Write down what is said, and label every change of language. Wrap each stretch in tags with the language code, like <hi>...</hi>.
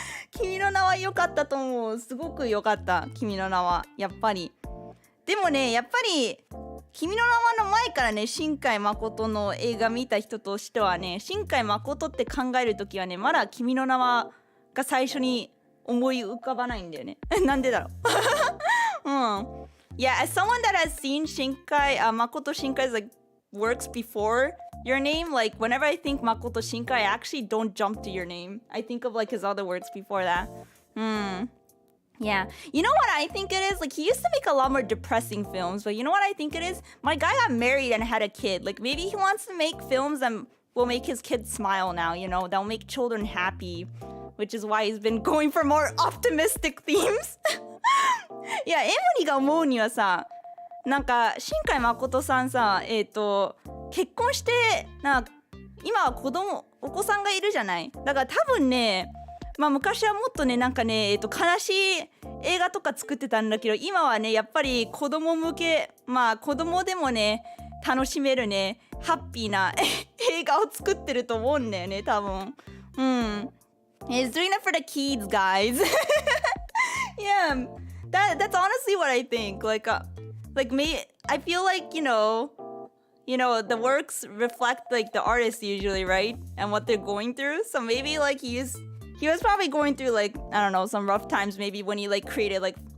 <ja>君の名は良かったと思う。すごく良かった。君の名はやっぱり。でもね、やっぱり君の名はの前からね、新海誠の映画見た人としてはね、新海誠って考えるときはね、まだ君の名はが最初に思い浮かばないんだよね。なんでだろう。</ja> <en>Yeah, as someone that has seen Makoto Shinkai's like works before your name, like whenever I think Makoto Shinkai, I actually don't jump to your name. I think of like his other works before that. Yeah. You know what I think it is? Like he used to make a lot more depressing films, but you know what I think it is? My guy got married and had a kid. Like maybe he wants to make films that will make his kids smile now, you know, that'll make children happy, which is why he's been going for more optimistic themes.</en> <ja>いや、エムリが思うにはさ、なんか新海誠さんさ、結婚して今はお子さんがいるじゃない。だから多分ね、まあ昔はもっとねなんかね、悲しい映画とか作ってたんだけど、今はねやっぱり子供向け、まあ子供でもね楽しめるねハッピーな映画を作ってると思うんだよね、多分。</ja> <en>He's doing it for the kids, guys. Yeah, that's honestly what I think. Like me, I feel like you know the works reflect like the artists usually, right? And what they're going through. So maybe like he was probably going through like, I don't know, some rough times maybe when he like created like</en>